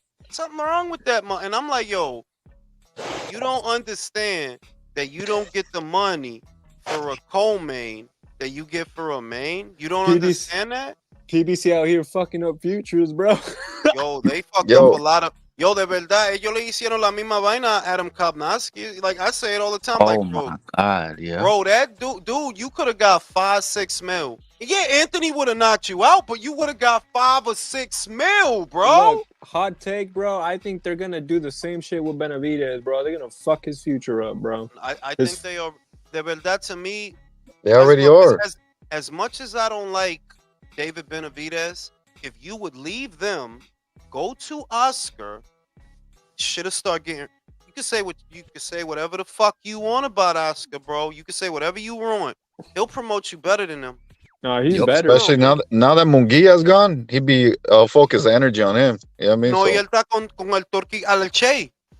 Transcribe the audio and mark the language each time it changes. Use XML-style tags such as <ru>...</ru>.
<en>Something wrong with that, man. And I'm like, yo, you don't understand that you don't get the money for a co-main that you get for a main? You don't understand that? PBC out here fucking up futures, bro. Yo, they fucked up a lot of...</en> <es>Yo, de verdad, ellos le hicieron la misma vaina a Adam Kopnowski.</es> <en>Like, I say it all the time. Oh, like, bro, my God, yeah. Bro, that dude, you could have got 5-6 mil Yeah, Anthony would have knocked you out, but you would have got 5 or 6 mil, bro. Look, hot take, bro. I think they're gonna do the same shit with Benavidez, bro. They're gonna fuck his future up, bro. I think they are. That to me, They already are. as much as I don't like David Benavidez, if you would leave them, go to Oscar, should have started getting. You can say whatever the fuck you want about Oscar, bro. You can say whatever you want. He'll promote you better than him. No, he's better. Especially now that Munguia's gone, he'd be focus the energy on him. You know what I mean? No, So-</en> <es>y él está con el Turqui Alcheca.</es>